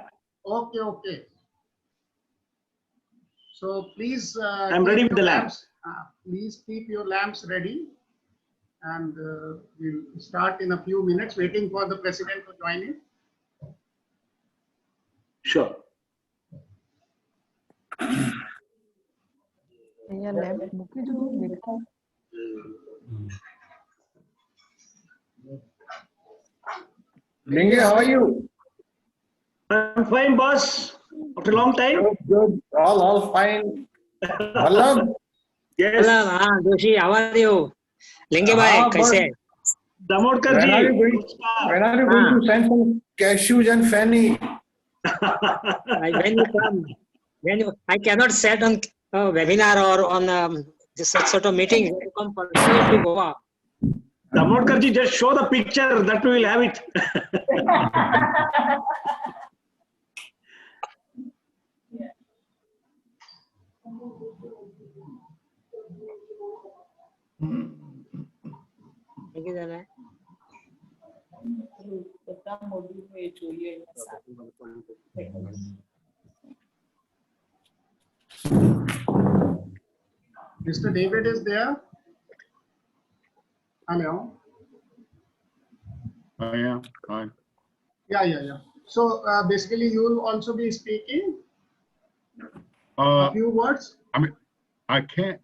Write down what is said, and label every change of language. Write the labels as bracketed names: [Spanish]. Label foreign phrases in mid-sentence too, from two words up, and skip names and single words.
[English] Okay, okay. So please. I'm keep ready with your the lamp. lamps. Please keep your lamps ready, and we'll start in a few minutes. Waiting for the president to join in. Sure. [Gujarati] અહીંયા લેમ્પ મૂકી દો દેખાય. [English] Linge, how are you? I'm fine, boss. After a long time. Good. All fine. Vallabh? Yes. [Hindi] हेलो हाँ जोशी आवाज हो लिंगे भाई हाँ, कैसे [English] Damodkar When are you ji. going? When are you going to send some cashews and fanny? when you come when you, I cannot set on webinar or on this sort of meeting when you come personally to Goa. Damodkar ji, just show the picture that we will have it. Thank you, Dana. [Gujarati] બધા મોડ્યુલ એ જોઈએ એના સાથે. [English] Mr. David is there. Hello. I am. Fine. Yeah. So basically, you will also be speaking a few words. I mean, I can.